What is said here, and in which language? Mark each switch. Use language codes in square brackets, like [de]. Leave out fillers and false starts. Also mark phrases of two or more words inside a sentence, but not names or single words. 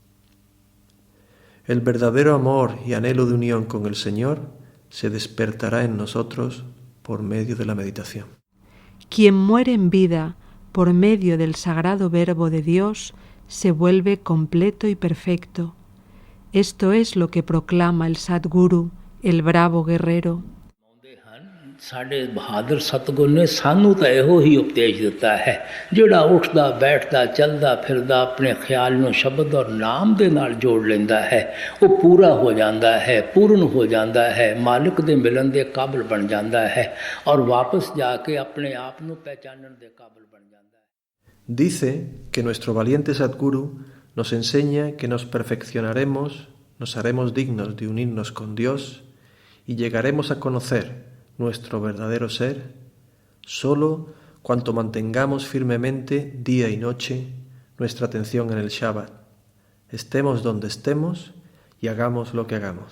[es] El verdadero amor y anhelo de unión con el Señor se despertará en nosotros por medio de la meditación. Quien muere en vida por medio del sagrado Verbo de Dios se vuelve completo y perfecto. Esto es lo que proclama el Sadguru, el bravo guerrero. [pa] ਸਾਡੇ ਬਹਾਦਰ ਸਤਿਗੁਰ ਨੇ ਸਾਨੂੰ ਤਾਂ ਇਹੋ ਹੀ ਉਪਦੇਸ਼ ਦਿੱਤਾ ਹੈ, ਜਿਹੜਾ ਉੱਠਦਾ ਬੈਠਦਾ ਚੱਲਦਾ ਫਿਰਦਾ ਆਪਣੇ ਖਿਆਲ ਨੂੰ ਸ਼ਬਦ ਔਰ ਨਾਮ ਦੇ ਨਾਲ ਜੋੜ ਲੈਂਦਾ ਹੈ, ਉਹ ਪੂਰਾ ਹੋ ਜਾਂਦਾ ਹੈ, ਪੂਰਨ ਹੋ ਜਾਂਦਾ ਹੈ, ਮਾਲਕ ਦੇ ਮਿਲਣ ਦੇ ਕਾਬਿਲ ਬਣ ਜਾਂਦਾ ਹੈ ਔਰ ਵਾਪਸ ਜਾ ਕੇ ਆਪਣੇ ਆਪ ਨੂੰ ਪਹਿਚਾਨਣ ਦੇ ਕਾਬਿਲ ਬਣ ਜਾਂਦਾ ਹੈ। [es] Dice que nuestro valiente Sadguru nos enseña que nos perfeccionaremos, nos haremos dignos de unirnos con Dios y llegaremos a conocer nuestro verdadero ser solo cuanto mantengamos firmemente día y noche nuestra atención en el Shabbat, estemos donde estemos y hagamos lo que hagamos.